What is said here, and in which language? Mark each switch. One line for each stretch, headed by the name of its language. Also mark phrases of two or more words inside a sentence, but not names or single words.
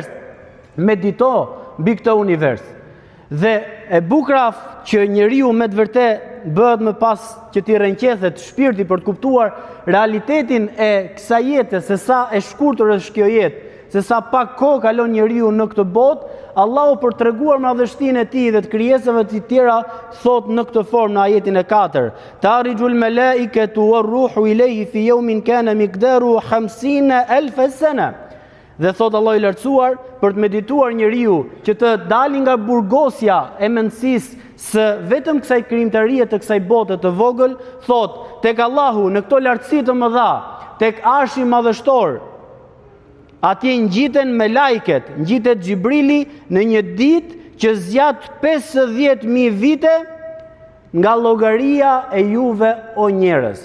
Albanian: Medito mbi këtë univers. Dhe e bukura që njeriu me të vërtet bëhet më pas që t'i rënqethet shpirti për të kuptuar realitetin e kësaj jete, se sa e shkurtër është kjo jetë, se sa pak kohë kalon njeriu në këtë botë, Allahu për të treguar madhështinë e tij dhe të krijesave të tjera thot në këtë formë në ajetin e 4:
Arabic: تعرج الملائكة والروح إليه في يوم كان مقداره 50,000 سنة.
Albanian: Dhe thot Allahu i lartësuar për të medituar njeriu që të dalin nga burgosja e mendësisë së vetëm kësaj krijimtarie të kësaj bote të vogël, thot tek Allahu në këto lartësi të mëdha, tek Arshi madhështor, atje ngjiten me lajket, ngjitet Xhibrili në një ditë që zgjat 50.000 vite nga llogaria e juve o njerëz.